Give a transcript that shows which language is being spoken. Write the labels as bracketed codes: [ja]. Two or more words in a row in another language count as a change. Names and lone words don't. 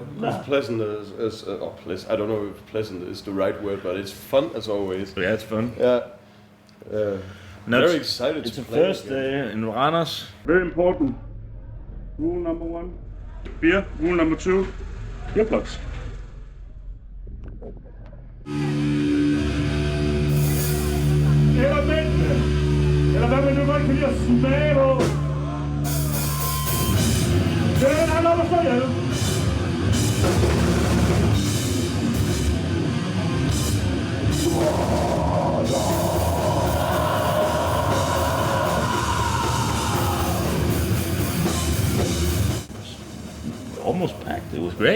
[en] As pleasant as I don't know if pleasant is the right word, but it's fun as always. Yeah, it's fun. Yeah. Very excited It's to the play first again. day in Randers. Very important. Rule number 1. Beer. Rule number 2. Earplugs. [da] Eller mændene. Eller hvad man nu godt kan lide at smage på. Det er en anden, der står hjemme. [en] Almost packed. It was great.